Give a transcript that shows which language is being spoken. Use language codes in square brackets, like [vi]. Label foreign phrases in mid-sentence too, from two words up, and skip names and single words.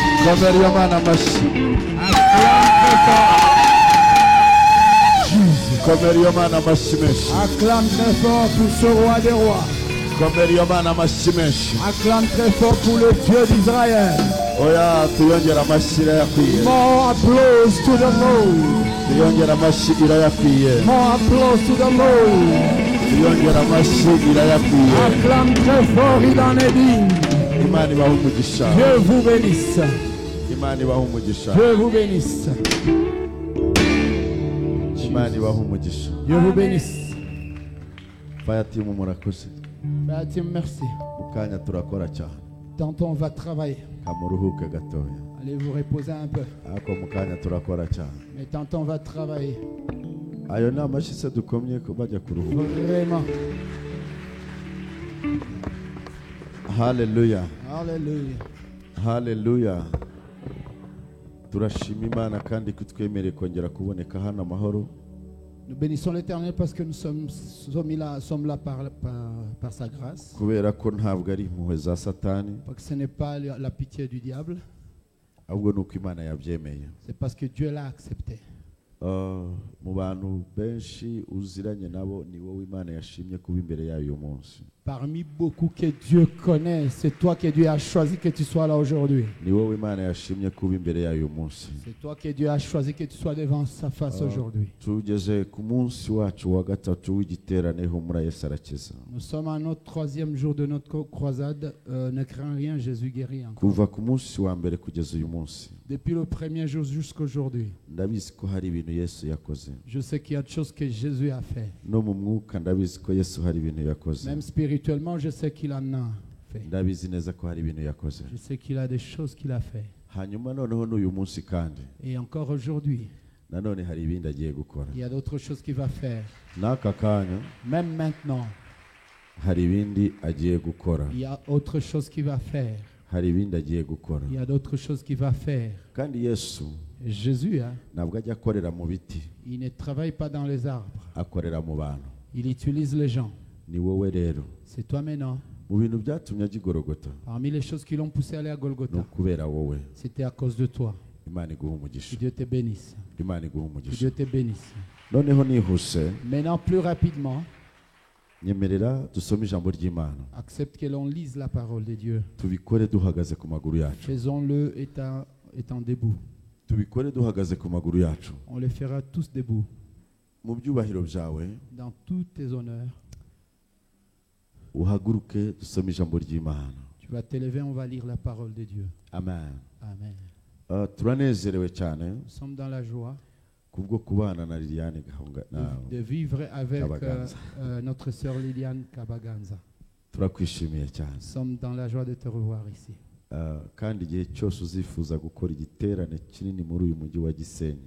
[fr] Acclame très fort pour ce roi des rois. Acclame très fort pour le Dieu d'Israël. [en] More applause to the Lord. More applause to the Lord. [fr] Acclame très fort, il en est digne. Dieu vous bénisse. Dieu vous bénisse. Dieu vous bénisse. [en] Fire team, [fr] merci. Tantôt on va travailler. Allez vous reposer un peu. Mais tantôt on va travailler. Vraiment. Hallelujah. Hallelujah. Hallelujah. [rw] Turashima Imana kandi kutwemereye kongera kuboneka hano amahoro. [fr] Nous bénissons l'Éternel parce que nous sommes là par sa grâce. [rw] Kubera ko ntabwo ari impuhwe za Satani. [fr] Parce que ce n'est pas la pitié du diable. [rw] Ahubwo nuko Imana yabyemeye. [fr] C'est parce que Dieu l'a accepté. [rw] Mu bantu benshi uziranye nabo ni wowe Imana yashimye kuba imbere yayo uyu munsi. [fr] Parmi beaucoup que Dieu connaît, c'est toi que Dieu a choisi que tu sois là aujourd'hui. [rw] Ni wowe Imana yashimye kuba imbere yayo uyu munsi. [fr] C'est toi que Dieu a choisi que tu sois devant sa face aujourd'hui. [rw] Tugeze ku munsi wacu wa gatatu w'igiterane humura Yesu arakiza. [fr] Nous sommes à notre 3e jour de notre croisade. Ne crains rien, Jésus guérit encore. [rw] Kuva ku munsi wa mbere kugeza uyu munsi. [fr] Depuis le premier jour jusqu'aujourd'hui. [rw] Ndabizi ko hari ibintu Yesu yakoze. [fr] Je sais qu'il y a des choses que Jésus a fait. [rw] No mu mwuka ndabizi ko Yesu hari ibintu yakoze. [fr] Même spirituellement, je sais qu'il en a fait. [rw] Ndabizi neza ko hari ibintu yakoze. [fr] Je sais qu'il a des choses qu'il a fait. [rw] Hanyuma noneho n'uyu munsi kandi. [fr] Et encore aujourd'hui. [rw] Nanone hari ibindi agiye gukora. [fr] Il y a d'autres choses qu'il va faire. [rw] N'aka kanya. [fr] Même maintenant. [rw] Hari ibindi agiye gukora. [fr] Il y a autre chose qu'il va faire. [rw] Hari ibindi agiye gukora. [fr] Il y a d'autres choses qu'il va faire. [rw] Kandi Yesu. [fr] Jésus, [rw] ntabwo ajya akorera mu biti. [fr] Il ne travaille pas dans les arbres. [rw] Akorera mu bantu. [fr] Il utilise les gens. [rw] Ni wowe rero. [fr] C'est toi maintenant. [rw] Mu bintu byatumye ajya i Golgotha. [fr] Parmi les choses qui l'ont poussé à aller à Golgotha. [rw] No kubera wowe. [fr] C'était à cause de toi. [rw] Imana iguhe umugisha. [fr] Que Dieu te bénisse. [rw] Imana iguhe umugisha. [fr] Que Dieu te bénisse. [rw] Noneho nihuse. [fr] Maintenant plus rapidement. [rw] Nyemerera dusome ijambo ry'Imana. [fr] Accepte que l'on lise la parole de Dieu. [rw] Tubikore duhagaze ku maguru yacu. [fr] Faisons-le étant debout. [rw] Tubikore duhagaze ku maguru yacu. [fr] On le fera tous debout. [rw] Mu byubahiro byawe. [fr] Dans tous tes honneurs. [rw] Uhaguruke dusome ijambo ry'Imana. [fr] Tu vas te lever, on va lire la parole de Dieu. Amen. Amen. [rw] Turanezerewe cyane. [fr] Nous sommes dans la joie. [rw] Kubwo kubana na Liliane [fr] de vivre avec notre sœur Liliane Kabaganza. [rw] Turakwishimiye cyane. [fr] Nous sommes dans la joie de te revoir ici. [rw] Kandi igihe cyose uzifuza gukora igiterane kinini muri uyu mujyi wa Gisenyi.